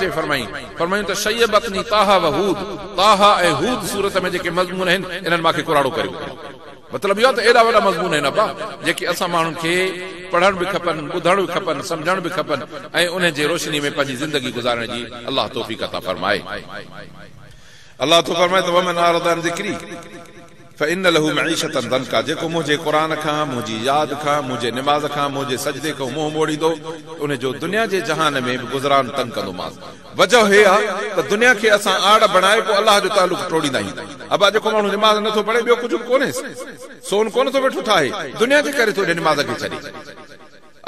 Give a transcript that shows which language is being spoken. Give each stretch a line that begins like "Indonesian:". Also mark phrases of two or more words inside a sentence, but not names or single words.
Sindhi: फरमायूं त
Arabic: شيبتني طه وهود.
Sindhi: ताहा ऐं हूद सूरत में जेके मज़मून आहिनि इन्हनि मूंखे क़ुरान करियो। मतिलबु इहो त एॾा वॾा मज़मून आहिनि अबा जेके असां माण्हुनि खे पढ़ण बि खपनि, ॿुधण बि खपनि, सम्झण बि खपनि ऐं उन जे रोशनी में पंहिंजी ज़िंदगी गुज़ारण जी अल्लाह तौफ़ीक़ अता फरमाए। अल्लाह तो फरमाए त
Arabic: ومن أعرض عن ذكري فإن له معيشة ضنكا.
Sindhi: जेको मुंहिंजे क़ुरान खां, मुंहिंजी यादि खां, मुंहिंजे निमाज़ खां, मुंहिंजे सजदे खां मुंहुं मोड़ींदो, उन जो दुनिया जे जहान में बि गुज़रान तंग कंदोमांसि। वजह हे आहे त दुनिया खे असां आड़ बणाए पोइ अलाह जो तालुक़ टोड़ींदा आहियूं। अबा जेको माण्हू निमाज़ नथो पढ़े, ॿियो कुझु कोन्हे, सोन कोन थो वेठो ठाहे, दुनिया जे करे थो निमाज़ खे छॾे।